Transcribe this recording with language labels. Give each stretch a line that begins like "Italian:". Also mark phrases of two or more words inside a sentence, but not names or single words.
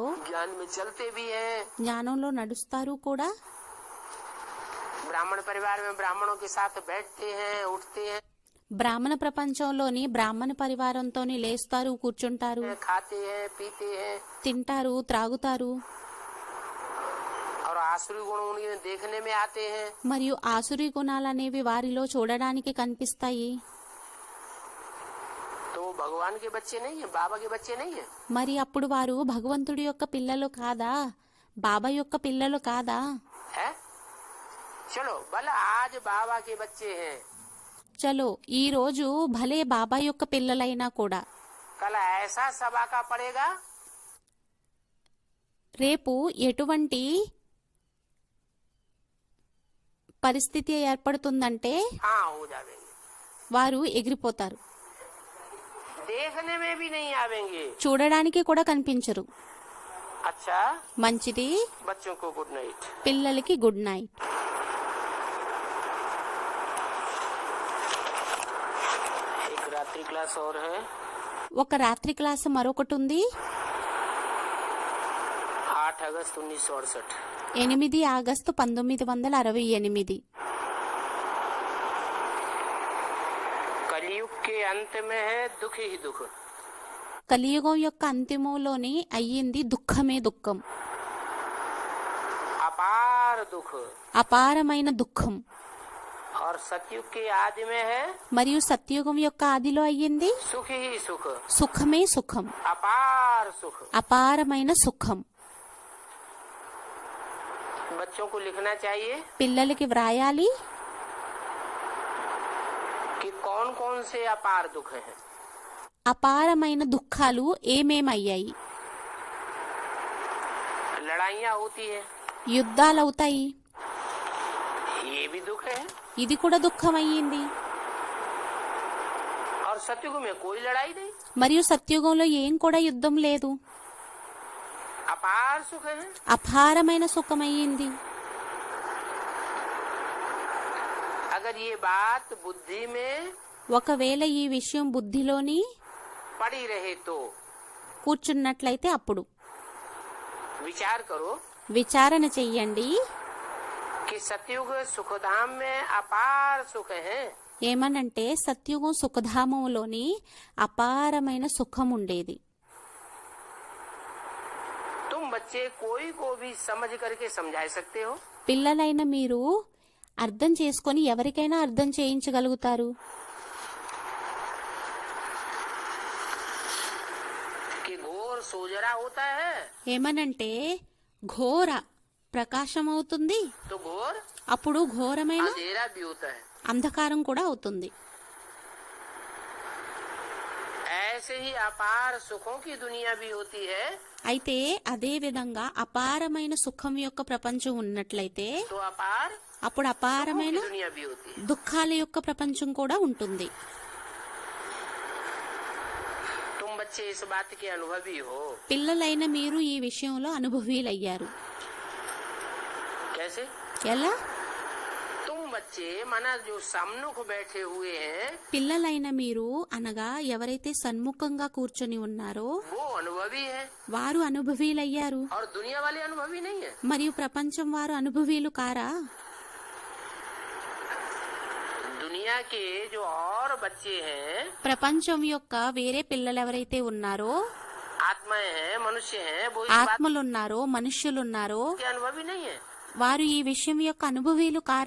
Hindi: ज्ञान में चलते भी हैं,
Telugu: జ్ఞానంలో నడుస్తారు కూడా,
Hindi: ब्राह्मण परिवार में ब्राह्मणों के साथ बैठते हैं उठते हैं,
Telugu: బ్రాహ్మణ ప్రపంచంలోని బ్రాహ్మణ పరివారంతో లేస్తారు, కూర్చుంటారు,
Hindi: खाते हैं पीते हैं,
Telugu: తింటారు, త్రాగుతారు,
Hindi: और आसुरी गुण उन्हें देखने में आते हैं।
Telugu: మరియు ఆసురి గుణాలనేవి వారిలో చూడడానికి కనిపిస్తాయి.
Hindi: तो वो भगवान के बच्चे नहीं है, बाबा के बच्चे नहीं है।
Telugu: మరి అప్పుడు వారు భగవంతుడి యొక్క పిల్లలు కాదా, బాబా యొక్క పిల్లలు కాదా?
Hindi: है? चलो भला आज बाबा के बच्चे हैं,
Telugu: చలో ఈ రోజు భలే బాబా యొక్క పిల్లలైనా కూడా
Hindi: कल ऐसा सभा का पड़ेगा
Telugu: రేపు ఎటువంటి పరిస్థితి ఏర్పడుతుందంటే
Hindi: हाँ हो जाएंगे,
Telugu: వారు ఎగిరిపోతారు,
Hindi: देखने में भी नहीं आवेंगे।
Telugu: చూడడానికి కూడా కనిపించరు.
Hindi: अच्छा,
Telugu: మంచిది.
Hindi: बच्चों को
English: good night.
Telugu: పిల్లలకి
English: good night.
Hindi: एक रात्रि क्लास और है,
Telugu: ఒక రాత్రి క్లాస్ మరొకటి ఉంది.
Hindi: 8 अगस्त 1968।
Telugu: 8 ఆగస్టు 1968.
Hindi: कलयुग के अंत में है दुख ही दुख।
Telugu: కలియుగం యొక్క అంతిమంలోని అయ్యింది దుఃఖమే దుఃఖం,
Hindi: अपार दुख।
Telugu: అపారమైన దుఃఖం.
Hindi: और सतयुग के आदि में है
Telugu: మరియు సత్యుగం యొక్క ఆదిలో అయ్యింది
Hindi: सुख ही सुख,
Telugu: సుఖమే సుఖం,
Hindi: अपार सुख।
Telugu: అపారమైన సుఖం.
Hindi: बच्चों को लिखना चाहिए
Telugu: పిల్లలకి వ్రాయాలి
Hindi: कि कौन कौन से अपार दुख हैं।
Telugu: అపారమైన దుఃఖాలు ఏమేమయ్యాయి.
Hindi: लड़ाइयाँ होती है,
Telugu: యుద్ధాలవుతాయి,
Hindi: ये भी दुख है।
Telugu: ఇది కూడా దుఃఖం అయ్యింది.
Hindi: और सतयुग में कोई लड़ाई नहीं,
Telugu: మరియు సత్యుగంలో ఏం కూడా యుద్ధం లేదు,
Hindi: अपार सुख है।
Telugu: అపారమైన సుఖం అయ్యింది.
Hindi: अगर ये बात बुद्धि में
Telugu: ఒకవేళ ఈ విషయం బుద్ధిలోని
Hindi: पड़ी रहे तो
Telugu: కూర్చున్నట్లయితే అప్పుడు
Hindi: विचार करो
Telugu: విచారణ చెయ్యండి.
Hindi: कि सतयुग सुखधाम में अपार सुख है,
Telugu: ఏమనంటే సత్యుగం సుఖధామంలోని అపారమైన సుఖం ఉండేది.
Hindi: तुम बच्चे कोई को भी समझ करके समझा सकते हो
Telugu: పిల్లలైన మీరు అర్థం చేసుకొని ఎవరికైనా అర్థం చేయించగలుగుతారు.
Hindi: कि घोर सोजरा होता है
Telugu: ఏమనంటే ఘోర ప్రకాశం అవుతుంది,
Hindi: तो घोर
Telugu: అప్పుడు ఘోరమైన
Hindi: अंधेरा भी होता है।
Telugu: అంధకారం కూడా అవుతుంది.
Hindi: ऐसे ही अपार सुखों की दुनिया भी होती है,
Telugu: అయితే అదే విధంగా అపారమైన సుఖం యొక్క ప్రపంచం ఉన్నట్లయితే
Hindi: तो अपार
Telugu: అప్పుడు
Hindi: सुखों
Telugu: అపారమైన
Hindi: की दुनिया भी होती है।
Telugu: దుఃఖాల యొక్క ప్రపంచం కూడా ఉంటుంది.
Hindi: तुम बच्चे इस बात के अनुभवी हो।
Telugu: పిల్లలైన మీరు ఈ విషయంలో అనుభవీలయ్యారు.
Hindi: कैसे?
Telugu: ఎలా?
Hindi: तुम बच्चे माना जो सम्मुख बैठे हुए हैं
Telugu: పిల్లలైన మీరు అనగా ఎవరైతే సన్ముఖంగా కూర్చొని ఉన్నారో
Hindi: वो अनुभवी है
Telugu: వారు అనుభవీలయ్యారు.
Hindi: और दुनिया वाले अनुभवी नहीं है।
Telugu: మరియు ప్రపంచం వారు అనుభవీలు కారా?
Hindi: दुनिया के जो और बच्चे हैं,
Telugu: ప్రపంచం యొక్క వేరే పిల్లలు ఎవరైతే ఉన్నారో,
Hindi: आत्माएं हैं, मनुष्य हैं, वो इस बात
Telugu: ఆత్మలున్నారో మనుష్యులున్నారో
Hindi: के अनुभवी नहीं है।
Telugu: వారు ఈ విషయం యొక్క అనుభవీలు కారా?